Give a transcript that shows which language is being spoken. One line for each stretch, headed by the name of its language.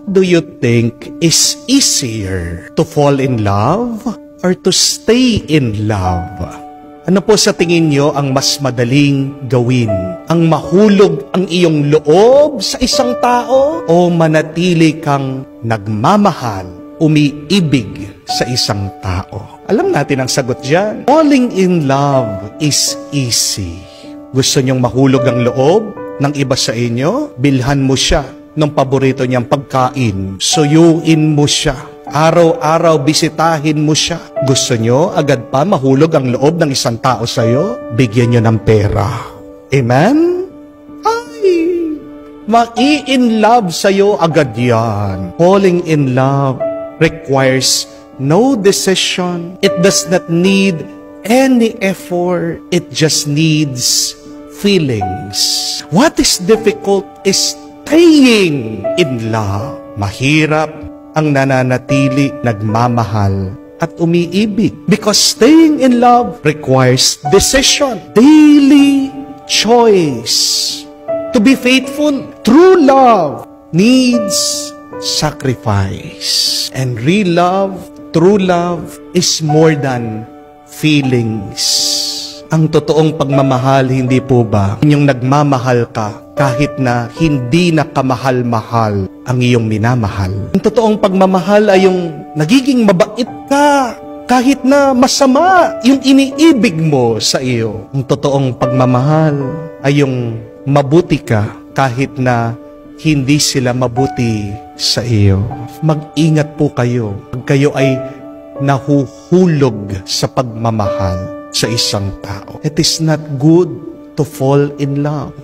English: do you think is easier, to fall in love or to stay in love?
Filipino: Ano po sa tingin nyo ang mas madaling gawin? Ang mahulog ang iyong loob sa isang tao o manatili kang nagmamahal, umiibig sa isang tao? Alam natin ang sagot dyan.
English: Falling in love is easy.
Filipino: Gusto nyong mahulog ang loob ng iba sa inyo? Bilhan mo siya ng paborito niyang pagkain. Suyuin mo siya. Araw-araw bisitahin mo siya. Gusto nyo agad pa mahulog ang loob ng isang tao sa'yo? Bigyan nyo ng pera. Amen? Ay! Mai-in love sa'yo agad yan.
English: Falling in love requires no decision. It does not need any effort. It just needs feelings. What is difficult is staying in love.
Filipino: Mahirap ang nananatili, nagmamahal at umiibig.
English: Because staying in love requires decision, daily choice. To be faithful, true love needs sacrifice. And real love, true love is more than feelings.
Filipino: Ang totoong pagmamahal, hindi po ba yung nagmamahal ka kahit na hindi na kamahal-mahal ang iyong minamahal? Ang totoong pagmamahal ay yung nagiging mabait ka kahit na masama yung iniibig mo sa iyo. Ang totoong pagmamahal ay yung mabuti ka kahit na hindi sila mabuti sa iyo. Mag-ingat po kayo pag kayo ay nahuhulog sa pagmamahal sa isang tao.
English: It is not good to fall in love.